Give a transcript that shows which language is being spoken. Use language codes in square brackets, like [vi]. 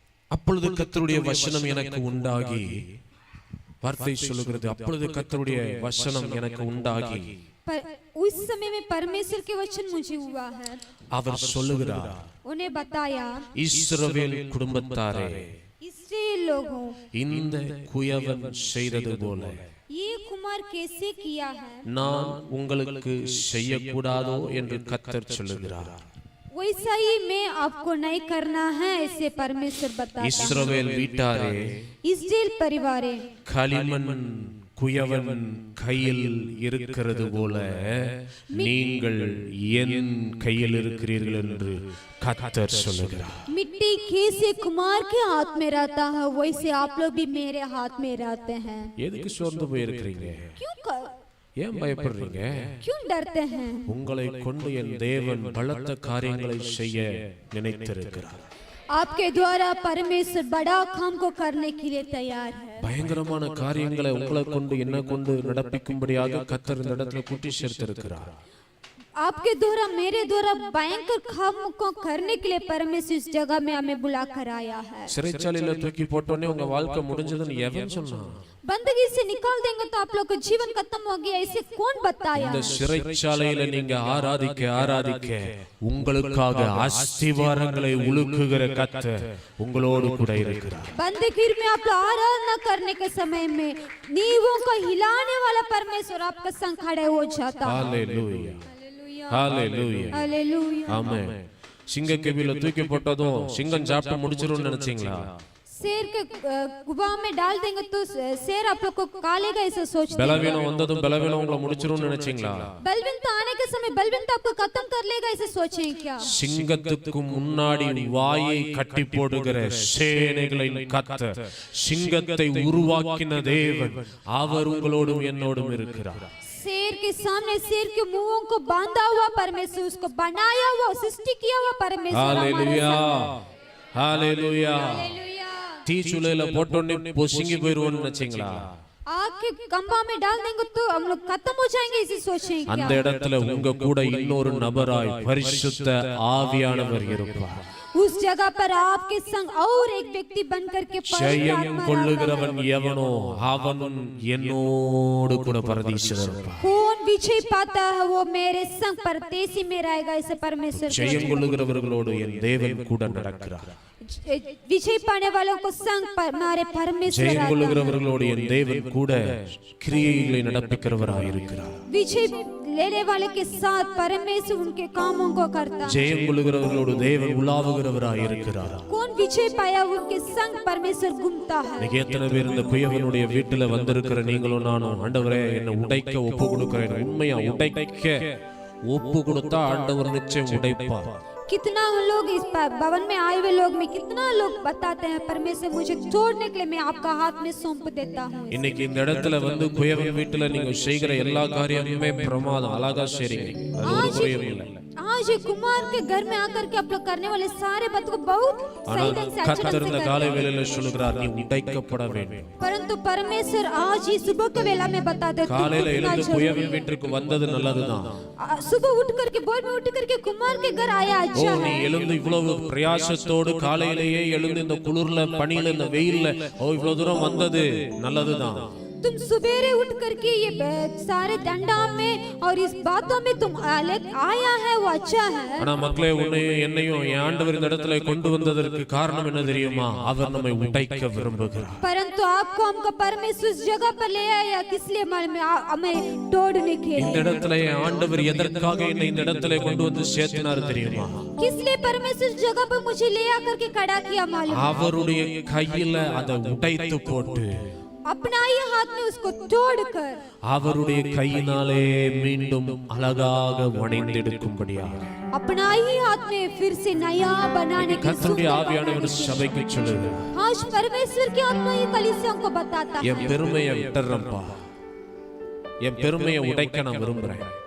[ta] அப்பொழுது கர்த்தருடைய வசனம் எனக்கு உண்டாகி, வார்த்தை சொல்லுகிறது, அப்பொழுது கர்த்தருடைய வசனம் எனக்கு உண்டாகி, [hi] उस समय में परमेश्वर के वचन मुझे हुआ है. [ta] அவர் சொல்லுகிறார், [hi] उन्हें बताया, [ta] இஸ்ரவேல் குடும்பத்தாரே, [hi] इस्राएल लोगों, [ta] இந்த குயவன் செய்தது போல [hi] ये कुमार कैसे किया है, [ta] நான் உங்களுக்கு செய்யக்கூடாதோ என்று கர்த்தர் சொல்லுகிறார். [hi] वैसा ही मैं आपको नहीं करना है, ऐसे परमेश्वर बताता है. [ta] இஸ்ரவேல் வீட்டாரே, [hi] इस्राएल परिवारे, [ta] களிமண் குயவன் கையில் இருக்கிறது போல நீங்கள் என் கையில் இருக்கிறீர்கள் என்று கர்த்தர் சொல்லுகிறார். [hi] मिट्टी कैसे कुमार के हाथ में रहता है, वैसे आप लोग भी मेरे हाथ में रहते हैं. [ta] எதுக்கு சோர்ந்து போய் இருக்கிறீங்க? ஏன் பயப்படுறீங்க? [hi] क्यों डरते हैं? [ta] உங்களை கொண்டு என் தேவன் பலத்த காரியங்களை செய்ய நினைத்திருக்கிறார். [hi] आपके द्वारा परमेश्वर बड़ा काम को करने के लिए तैयार है. [ta] பயங்கரமான காரியங்களை உங்களை கொண்டு என்ன கொண்டு நடப்பிக்கும்படியாக கர்த்தர் இந்த இடத்துல கூட்டி சேர்த்திருக்கிறார். [hi] आपके द्वारा, मेरे द्वारा भयंकर काम को करने के लिए परमेश्वर इस जगह में हमें बुला कर आया है. [ta] சிறைச்சாலையில தூக்கி போட்டோனே உங்க வாழ்க்கை முடிஞ்சதுன்னு எவன் சொன்னான்? [hi] बंदगी से निकाल देंगे तो आप लोग का जीवन खत्म हो गया, इसे कौन बताया? [ta] இந்த சிறைச்சாலையில நீங்க ஆராதிக்க ஆராதிக்க உங்களுக்காக அஸ்திவாரங்களை உலுக்குகிற கர்த்தர் உங்களோடு கூட இருக்கிறார். [hi] बंदगी में आप लोग आराधना करने के समय में नींवों को हिलाने वाला परमेश्वर आपका संग खड़े हो जाता है. [ta] ஹல்லேலூயா, ஹல்லேலூயா, [hi] हालेलुया. [ta] ஆமென். சிங்க கெபில தூக்கி போட்டதும் சிங்கம் சாப்பிட்டு முடிச்சிரும்னு நினைச்சீங்களா? [hi] शेर के गुफा में डाल देंगे तो शेर आप लोग को कालेगा, ऐसा सोचते हैं. [ta] பலவீனம் வந்ததும் பலவீனம் உங்களை முடிச்சிரும்னு நினைச்சீங்களா? [hi] बलवंत आने के समय बलवंत आपको खत्म कर लेगा, ऐसे सोचें क्या? [ta] சிங்கத்துக்கு முன்னாடி வாயை கட்டி போடுகிற சேனைகளின் கர்த்தர், சிங்கத்தை உருவாக்கின தேவன், அவர் உங்களோடும் என்னோடும் இருக்கிறார். [hi] शेर के सामने शेर के मुंहों को बांधा हुआ परमेश्वर, उसको बनाया हुआ, सृष्टि किया हुआ परमेश्वर हमारे [ta] ஹல்லேலூயா, [hi] साथ. [ta] ஹல்லேலூயா. [hi] हालेलुया. [ta] தீச்சுளையில போட்டோன்னே பொசுங்கி போயிருவோம்னு நினைச்சீங்களா? [hi] आग के खंभा में डाल देंगे तो हम लोग खत्म हो जाएंगे, इसे सोचें [ta] அந்த [hi] क्या? [ta] இடத்துல உங்க கூட இன்னொரு நபராய் பரிசுத்த ஆவியானவர் இருப்பார். [hi] उस जगह पर आपके संग और एक व्यक्ति बनकर के पवित्र [ta] ஜெயம் [hi] आत्मा [ta] கொள்ளுகிறவன் எவனோ அவன் என்னோடு கூட பரதீசில் இருப்பான். [hi] कौन विजय पाता है वो मेरे संग परदेसी में रहेगा, ऐसे परमेश्वर [ta] ஜெயம் கொள்ளுகிறவர்களோடு என் தேவன் கூட நடக்கிறார். [hi] विजय पाने वालों को संग हमारे परमेश्वर [ta] ஜெயம் [hi] आता है. [ta] கொள்ளுகிறவர்களோடு என் தேவன் கூட கிரியைகளை நடப்பிக்கிறவராய் இருக்கிறார். [hi] विजय लेने वाले के साथ परमेश्वर उनके कामों को करता है. [ta] ஜெயம் கொள்ளுகிறவர்களோடு தேவன் உலாவுகிறவராய் இருக்கிறார். [hi] कौन विजय पाया उनके संग परमेश्वर घूमता है. [ta] இன்னைக்கு எத்தனை பேர் இந்த குயவனுடைய வீட்டுல வந்திருக்கிற நீங்களும் நானும், ஆண்டவரே என்னை உடைக்க ஒப்பு கொடுக்கிறேன், உண்மையா உடைக்க ஒப்பு கொடுத்தா ஆண்டவர் நிச்சயம் உடைப்பார். [hi] कितना लोग इस भवन में आए हुए लोग में कितना लोग बताते हैं परमेश्वर मुझे तोड़ने के लिए मैं आपका हाथ में सौंप देता हूँ. [ta] இன்னைக்கு இந்த இடத்துல வந்து குயவன் வீட்டுல நீங்க செய்கிற எல்லா காரியமுமே பிரமாதம், அழகா செய்றீங்க, அது ஒரு குறையும் இல்லை. [hi] आज ये कुमार के घर में आकर के आप लोग करने वाले सारे बात को बहुत सही ढंग से अच्छे ढंग [ta] கர்த்தர் [hi] से [ta] இந்த [hi] करते [ta] காலை [hi] हैं. [ta] வேளையில சொல்லுகிறார், நீ உடைக்கப்பட வேண்டும். [hi] परंतु परमेश्वर आज ही सुबह के वेला में बताते हैं [ta] காலையில எழுந்து குயவன் வீட்டுக்கு வந்தது நல்லதுதான். [hi] सुबह उठ करके भोर में उठ करके कुमार के घर आया, अच्छा [ta] நீ [hi] है। [ta] எழுந்து இவ்வளவு பிரயாசத்தோடு காலையிலேயே எழுந்து இந்த குளிர்ல பனியில இந்த வெயில்ல இவ்வளவு தூரம் வந்தது நல்லதுதான். [hi] तुम सुबेरे उठ करके ये सारे दंडा में और इस बातों में तुम आया है वो अच्छा है। [ta] ஆனா மக்களே, உன்னையும் என்னையும் என் ஆண்டவர் இந்த இடத்துல கொண்டு வந்ததற்கு காரணம் என்ன தெரியுமா? அவர் நம்மை உடைக்க விரும்புகிறார். [hi] परंतु आपको हमको परमेश्वर इस जगह पर ले आया किस लिए? हमें तोड़ने के लिए। [ta] இந்த இடத்துல என் ஆண்டவர் எதற்காக என்னை இந்த இடத்துல கொண்டு வந்து சேர்த்தினார் தெரியுமா? [hi] किस लिए परमेश्वर इस जगह पर मुझे ले आकर के खड़ा किया मालूम? [ta] அவருடைய கையில அதை உடைத்து போட்டு [hi] अपना ही हाथ में उसको तोड़कर [ta] அவருடைய கையினாலே மீண்டும் அழகாக வணைந்தெடுக்கும்படியாக [hi] अपना ही हाथ में फिर से नया बनाने की [ta] கர்த்தருடைய ஆவியானவர் சபைக்கு சொல்லுகிறார். [hi] आज परमेश्वर की आत्मा ये कलीसिया को बताता है। [ta] என் பெருமையை விட்டுறேன்ப்பா, என் பெருமையை உடைக்க நான் விரும்புறேன்.